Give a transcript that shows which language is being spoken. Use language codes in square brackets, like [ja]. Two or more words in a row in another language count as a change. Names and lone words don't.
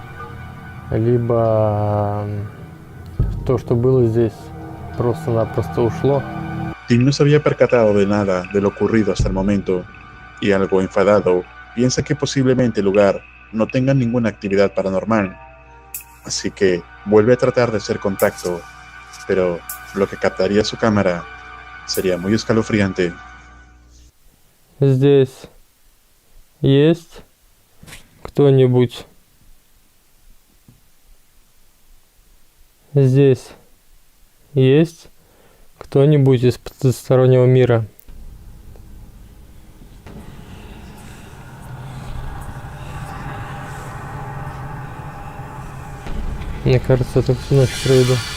[ru] либо то, что было здесь, просто-напросто ушло. [es] Tim no se había percatado de nada de lo ocurrido hasta el momento, y algo enfadado, piensa que posiblemente el lugar no tenga ninguna actividad paranormal. Así que vuelve a tratar de hacer contacto, pero lo que captaría su cámara sería muy escalofriante. [ru] Здесь есть кто-нибудь? Здесь есть кто-нибудь из потустороннего мира? Мне кажется, я так всю ночь проведу.